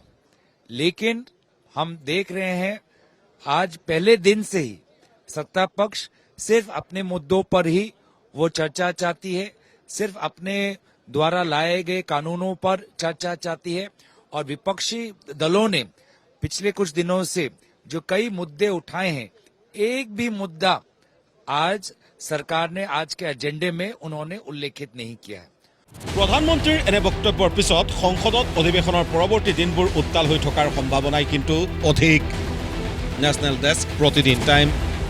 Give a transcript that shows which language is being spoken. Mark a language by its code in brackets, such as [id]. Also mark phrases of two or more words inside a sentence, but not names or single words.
[hi] लेकिन हम देख रहे हैं आज पहले दिन से ही सत्ता पक्ष सिर्फ अपने मुद्दों पर ही वो चर्चा चाहती है, सिर्फ अपने द्वारा लाए गए कानूनों पर चर्चा चाहती है, और विपक्षी दलों ने पिछले कुछ दिनों से जो कई मुद्दे उठाए हैं, एक भी मुद्दा आज सरकार ने आज के एजेंडे में उन्होंने उल्लेखित नहीं किया है। [as] প্ৰধানমন্ত্ৰীৰ এনে বক্তব্যৰ পিছত সংসদত অধিৱেশনৰ পৰৱৰ্তী দিনবোৰ উত্তাল হৈ থকাৰ সম্ভাৱনাই কিন্তু অধিক। [en] National Desk, [as] প্ৰতিদিন টাইম।